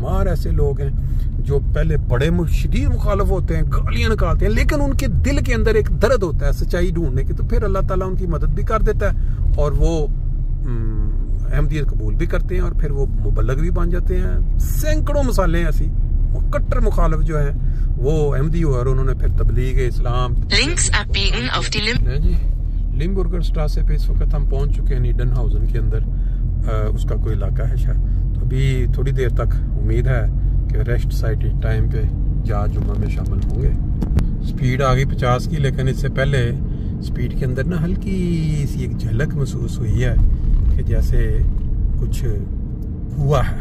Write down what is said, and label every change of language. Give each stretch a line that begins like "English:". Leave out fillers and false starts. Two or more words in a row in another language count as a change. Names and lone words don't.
Urdu: بے شمار ایسے لوگ ہیں جو پہلے بڑے شدید مخالف ہوتے ہیں، گالیاں نکالتے ہیں، لیکن ان کے دل کے اندر ایک درد ہوتا ہے سچائی ڈھونڈنے کی، تو پھر اللہ تعالیٰ ان کی مدد بھی کر دیتا ہے اور وہ احمدیت قبول بھی کرتے ہیں اور پھر وہ مبلغ بھی بن جاتے ہیں. سیکڑوں مثالیں ایسی، کٹر مخالف جو ہے وہ احمدی ہوا اور انہوں نے پھر تبلیغ اسلام.
German: Links abbiegen auf die
Urdu: لمبرگر اشٹراسے پہ اس وقت ہم پہنچ چکے ہیں نیڈنہاؤزن کے اندر، اس کا کوئی علاقہ ہے شاید. تو ابھی تھوڑی دیر تک امید ہے کہ
English: rest site time
Urdu: پہ جا جمعہ میں شامل ہوں گے. سپیڈ آ گئی 50 کی، لیکن اس سے پہلے سپیڈ کے اندر نا ہلکی سی ایک جھلک محسوس ہوئی ہے کہ جیسے کچھ ہوا ہے.